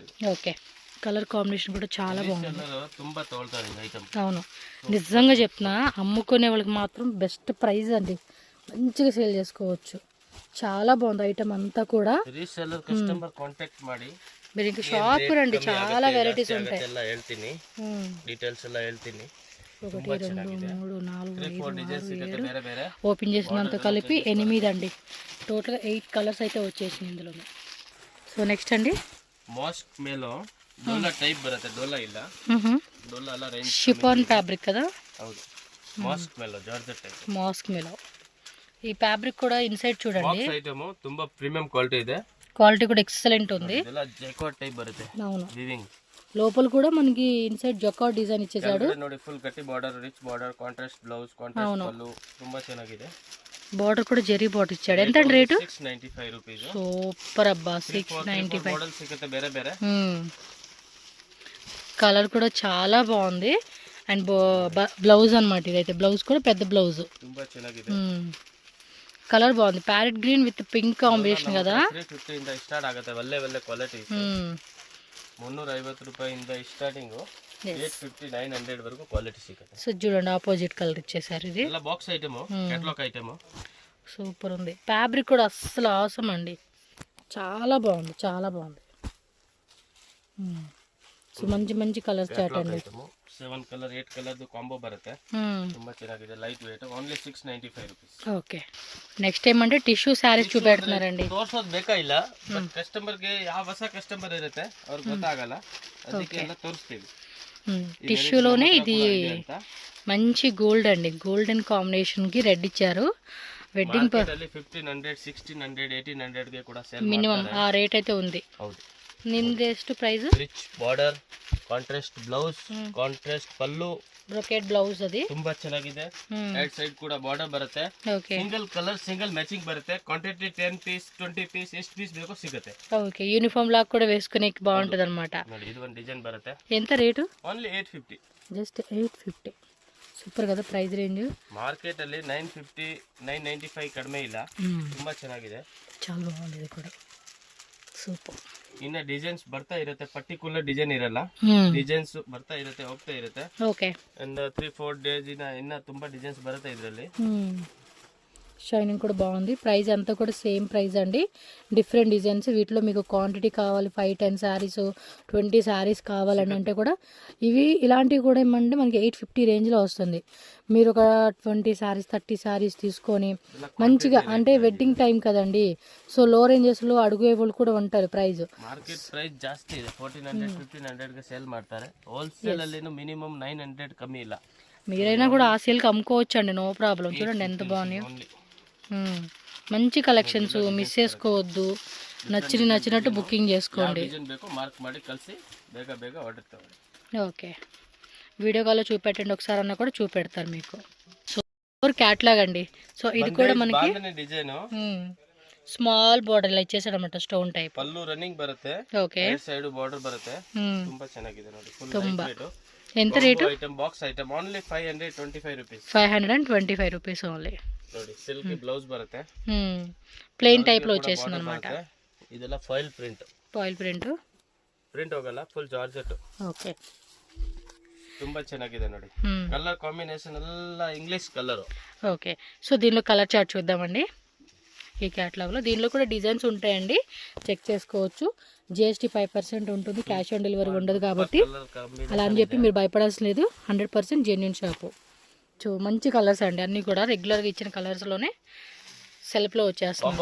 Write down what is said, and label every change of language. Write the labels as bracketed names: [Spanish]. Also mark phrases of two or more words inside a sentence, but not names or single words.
[Telugu] ఓకే, [English] colour combination [Telugu] కూడా చాలా బాగుంది. ತುಂಬಾ తోల్తారు ఐటమ్. అవును, నిజంగా చెప్తున్నా, అమ్ముకునే వాళ్ళకి మాత్రం [English] best price [Telugu] అండి, మంచిగా సేల్ చేసుకోవచ్చు. చాలా బాగుంది ఐటమ్ అంతా కూడా. [English] reseller customer contact [Kannada] ಮಾಡಿ [Telugu] మీరు ఇంకా షాప్ రండి, చాలా వెరైటీస్ ఉంటాయి. [Kannada] ಎಲ್ಲ ಹೇಳ್ತೀನಿ, డీటెయిల్స్ ಎಲ್ಲ ಹೇಳ್ತೀನಿ. 1, 2, 3, 4, 5, 6, 7 ಬೇರೆ ಬೇರೆ [Telugu] ఓపెన్ చేసినంత కలిపి 8 అండి. టోటల్గా 8 కలర్స్ అయితే వచ్చేసినాయి ఇందులో. [English] so next [Telugu] అండి, మాస్క్ మేలో డోలా టైప్ బರುತ್ತೆ, డోలా ಇಲ್ಲ, డోలా ಅಲ್ಲ ರೇಂಜ್ [English] chiffon fabric [Telugu] కదా. ಹೌದು, మాస్క్ మేలో జార్జెట్ టైప్. మాస్క్ మేలో ఈ ఫ్యాబ్రిక్ కూడా ఇన్సైడ్ చూడండి, [English] box item [Kannada] ತುಂಬಾ [English] premium quality [Kannada] ಇದೆ. [Telugu] క్వాలిటీ కూడా ఎక్సలెంట్ ఉంది. [Kannada] ಇದೆಲ್ಲ ಜೈಕಾರ್ಡ್ ಟೈಪ್ ಬರುತ್ತೆ. [Telugu] అవును, వీవింగ్ లోపల కూడా మనకి [English] inside jacquard design [Telugu] ఇచ్చేసాడు. ನೋಡಿ ఫుల్ గట్టి బార్డర్, [English] rich border, contrast blouse, contrast [Telugu] పళ్ళు, [Kannada] ತುಂಬಾ ಚೆನ್ನಾಗಿದೆ. [Telugu] బార్డర్ కూడా జెరీ బార్డర్ ఇచ్చాడు. ఎంత అండి రేటు? 695 రూపీస్. సూపర్ అబ్బా, 695. [Kannada] మోడల్ సిಗುತ್ತೆ ಬೇರೆ ಬೇರೆ. [Telugu] కలర్ కూడా చాలా బాగుంది. అండ్ బ్లౌజ్ అన్నమాట, ఇదైతే బ్లౌజ్ కూడా పెద్ద బ్లౌజ్, [Kannada] ತುಂಬಾ ಚೆನ್ನಾಗಿದೆ. [Telugu] కలర్ బాగుంది. [English] parrot green with pink combination [Telugu] కదా. [Kannada] 350 ಇಂದ ಸ್ಟಾರ್ಟ್ ಆಗುತ್ತೆ, ಒಳ್ಳೆ ಒಳ್ಳೆ ಕ್ವಾಲಿಟಿ. 350 ರೂಪಾಯಿಂದ ಸ್ಟಾರ್ಟಿಂಗ್ 850 900 వరకు క్వాలిటీ సిಗುತ್ತೆ. [Telugu] సో చూడండి, ఆపోజిట్ కలర్ ఇచ్చేసారు. ఇది ಎಲ್ಲ [English] box item, catalogue item. [Telugu] సూపర్ ఉంది. ఫ్యాబ్రిక్ కూడా అస్సలు అవసరం అండి, చాలా బాగుంది, చాలా బాగుంది. సో మంచి మంచి కలర్ చాట్ అండి. [Kannada] 7 కలర్ 8 ಕಲರ್ದು ಕಾಂಬೋ ಬರುತ್ತೆ. ತುಂಬಾ ಚೆನ್ನಾಗಿದೆ, [English] light weight, only [Kannada] 695 ರೂಪೀಸ್. [English] okay, next [Telugu] ಏమంటే [English] tissue sarees [Telugu] చూపెడుతున్నారండి. [Kannada] ತೋರ್ಸೋದು ಬೇಕಾ ಇಲ್ಲ, ಬಟ್ ಕಸ್ಟಮರ್ಗೆ ಯಾವ ಹೊಸ ಕಸ್ಟಮರ್ ಇರುತ್ತೆ ಅವ್ರಿಗೆ ಗೊತ್ತಾಗಲ್ಲ, ಅದಕ್ಕೆ ಎಲ್ಲ ತೋರಿಸ್ತೀವಿ. [Telugu] టిష్యూలోనే ఇది మంచి గోల్డ్ అండి, గోల్డెన్ కాంబినేషన్కి రెడ్ ఇచ్చారు. వెడ్డింగ్ [Kannada] 1500 1600 1800 ಗೆ ಕೂಡ ಸೇಲ್ [Telugu] మినిమం ఆ రేట్ అయితే ఉంది. [Kannada] ಹೌದು. ನಿಮ್ದು ಎಷ್ಟು ಪ್ರೈಸ್? [English] rich border, contrast blouse, contrast [Kannada] ಪಲ್ಲು, [English] brocade blouse [Kannada] ಅದು ತುಂಬಾ ಚೆನ್ನಾಗಿದೆ. [English] right side [Kannada] ಕೂಡ ಬಾರ್ಡರ್ ಬರುತ್ತೆ. [English] single colour single matching [Kannada] ಬರುತ್ತೆ. ಕ್ವಾಂಟಿಟಿ 10 ಪೀಸ್ 20 ಪೀಸ್ ಎಷ್ಟು ಪೀಸ್ ಬೇಕೋ ಸಿಗುತ್ತೆ. [Telugu] ఓకే, యూనిఫామ్ లాగా కూడా వేసుకునేకి బాగుంటుంది అనమాట. [Kannada] ನೋಡಿ, ಇದು ಒಂದು ಡಿಸೈನ್ ಬರುತ್ತೆ. [Telugu] ఎంత రేటు? ఓన్లీ 850. జస్ట్ 850. సూపర్ కదా [English] price range. [Kannada] మార్కెట్ ಅಲ್ಲಿ 950 995 ಕಡಿಮೆ ಇಲ್ಲ. ತುಂಬಾ ಚೆನ್ನಾಗಿದೆ, [Telugu] చాలా బాగుంది ఇది కూడా. సూపర్. [Kannada] ಇನ್ನ ಡಿಸೈನ್ಸ್ ಬರ್ತಾ ಇರುತ್ತೆ, ಪರ್ಟಿಕ್ಯುಲರ್ ಡಿಸೈನ್ ಇರಲ್ಲ, ಡಿಸೈನ್ಸ್ ಬರ್ತಾ ಇರುತ್ತೆ, ಹೋಗ್ತಾ ಇರುತ್ತೆ. ಓಕೆ, ಒಂದು 3-4 ಡೇಸ್ ಇನ್ನ ತುಂಬಾ ಡಿಸೈನ್ಸ್ ಬರುತ್ತೆ ಇದರಲ್ಲಿ. [Telugu] షైనింగ్ కూడా బాగుంది. ప్రైస్ అంతా కూడా [English] same price [Telugu] అండి, [English] different designs. [Telugu] వీటిలో మీకు క్వాంటిటీ కావాలి 5-10 శారీస్ 20 శారీస్ కావాలని అంటే కూడా ఇవి ఇలాంటివి కూడా ఏమంటే మనకి 850 రేంజ్లో వస్తుంది. మీరు ఒక 20 శారీస్ 30 శారీస్ తీసుకొని మంచిగా, అంటే [English] wedding time [Telugu] కదండి, సో లో రేంజెస్లో అడుగే వాళ్ళు కూడా ఉంటారు. ప్రైస్ [English] market price [Kannada] ಜಾಸ್ತಿ ಇದೆ, 1400 1500 ಗೆ ಸೇಲ್ ಮಾಡ್ತಾರೆ. ಹೋಲ್ಸೇಲ್ ಅಲ್ಲಿ ಮಿನಿಮಮ್ 900 ಕಮ್ಮಿ ಇಲ್ಲ. [Telugu] మీరైనా కూడా ఆ సేల్కి అమ్ముకోవచ్చు అండి, [English] no problem. [Telugu] చూడండి ఎంత బాగున్నాయో, మంచి కలెక్షన్స్, మిస్ చేసుకోవద్దు. నచ్చినట్టు బుకింగ్ చేసుకోండి. ఓకే, వీడియో కాల్లో చూపెట్టండి ఒకసారి అన్న కూడా చూపెడతారు మీకు. సో క్యాట్లాగ్ అండి. సో ఇది కూడా మనకి [English] small border [Telugu] ఇలా ఇచ్చేసాడు అనమాట, [English] stone type. [Kannada] పల్లు రన్నింగ్ బರುತ್ತೆ. [Telugu] ఓకే, [English] side border [Kannada] బರುತ್ತೆ. ತುಂಬಾ ಚೆನ್ನಾಗಿದೆ ನೋಡಿ, [English] full light weight. [Telugu] ఎంత రేటు? ఐటమ్ [English] box item only [Telugu] 525 రూపీస్. 525 రూపీస్ ఓన్లీ. [Kannada] ನೋಡಿ, [English] silk blouse [Kannada] ಬರುತ್ತೆ, [English] plain type [Telugu] లో వచ్చేసింది అనమాట. [Kannada] ಇದೆಲ್ಲ [English] foil print [Kannada] ಹೋಗಲ್ಲ, [English] full georgette. [Kannada] ಓಕೆ, ತುಂಬಾ ಚೆನ್ನಾಗಿದೆ ನೋಡಿ. [English] colour combination [Kannada] ಎಲ್ಲ [English] English colour. [Telugu] ఓకే, సో దీనిలో [English] colour chart [Telugu] చూద్దామండి. ఈ క్యాటలాగ్లో దీనిలో కూడా డిజైన్స్ ఉంటాయండి, చెక్ చేసుకోవచ్చు. జిఎస్టీ 5% ఉంటుంది, [English] cash on delivery [Telugu] ఉండదు కాబట్టి అలా అని చెప్పి మీరు భయపడాల్సిన లేదు. 100% [English] genuine shop. [Telugu] సో మంచి కలర్స్ అండి, అన్నీ కూడా రెగ్యులర్గా ఇచ్చిన కలర్స్లోనే సెల్ఫ్లో వచ్చేస్తుంది.